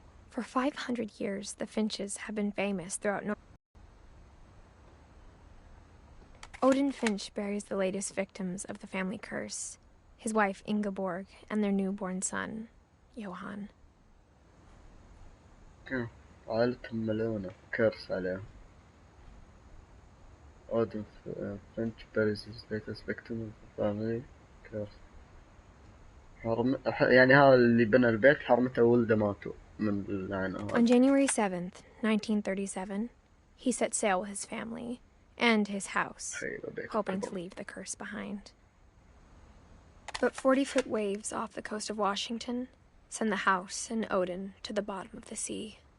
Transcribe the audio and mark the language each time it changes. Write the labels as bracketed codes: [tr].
[en] For 500 years, the Finches have been famous throughout North. Odin Finch buries the latest victims of the family curse, his wife Ingeborg and their newborn son, Johan. [ar] عائلتهم ملعونة، كرس عليهم. [en] Odin Finch buries his latest victim of the family curse. [ar] يعني هذا اللي بنى البيت حرمته ولده ماتوا من اللعنة. [en] On January 7th, 1937, he set sail with his family and his house, hoping to leave the curse behind. But 40-foot waves off the coast of Washington send the house and Odin to the bottom of the sea.